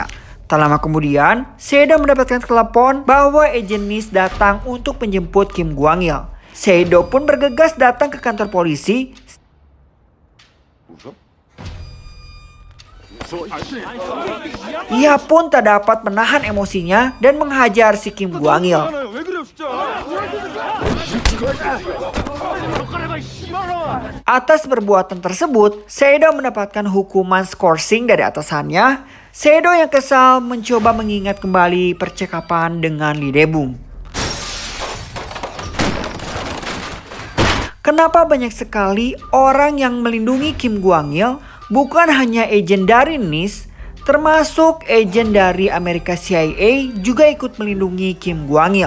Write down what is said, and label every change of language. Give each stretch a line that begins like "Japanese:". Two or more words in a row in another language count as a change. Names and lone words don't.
Indonesian: Tak lama kemudian, Seo-do mendapatkan telepon bahwa agen NIS datang untuk menjemput Kim Kwang-il. Seo-do pun bergegas datang ke kantor polisi. Ia pun tak dapat menahan emosinya dan menghajar si Kim Guangil.
Korean: 왜 그래요 진짜?
Indonesian: Atas perbuatan tersebut, Seido mendapatkan hukuman skorsing dari atasannya. Seido yang kesal mencoba mengingat kembali percakapan dengan Lee Dae-bum. Kenapa banyak sekali orang yang melindungi Kim Guangil, bukan hanya agen dari NIS, termasuk agen dari Amerika CIA juga ikut melindungi Kim Guangil.